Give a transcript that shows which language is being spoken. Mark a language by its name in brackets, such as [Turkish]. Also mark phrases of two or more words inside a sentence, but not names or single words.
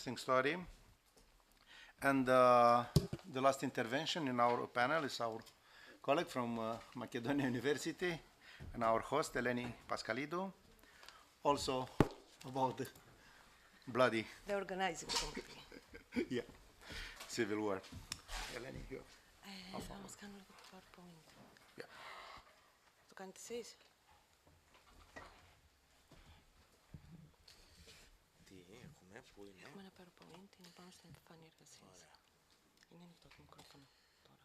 [English] Very, very interesting story. And the last intervention in our panel is our colleague from Macedonia University and our host, Eleni Paschalidou, also about the bloody The organizing committee. yeah, civil war. Eleni, you. [Greek] Θα μας κάνω λίγο το PowerPoint. [English] Yeah. [Greek] Το κάνετε εσείς. Τι έχουμε, πού είναι. Έχουμε ένα PowerPoint, είναι πάνω στην επιφάνεια εργασίας. Είναι ανοιχτό το μικρόφωνο τώρα.